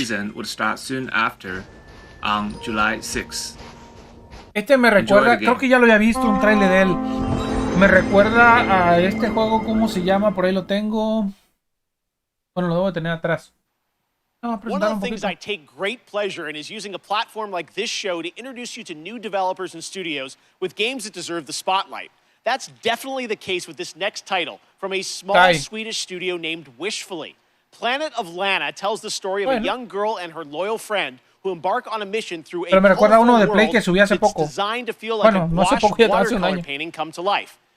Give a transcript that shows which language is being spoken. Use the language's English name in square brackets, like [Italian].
[English] Season would start soon after, on July 6th. [Spanish] Este me recuerda, creo que ya lo había visto, un trailer de él. Me recuerda a este juego, ¿cómo se llama? Por ahí lo tengo. Bueno, lo debo de tener atrás. [English] One of the things I take great pleasure in is using a platform like this show to introduce you to new developers and studios with games that deserve the spotlight. That's definitely the case with this next title from a small Swedish studio named Wishfully. Planet of Lana tells the story of a young girl and her loyal friend who embark on a mission through a colorful world that's designed to feel like a washed watercolor painting come to life.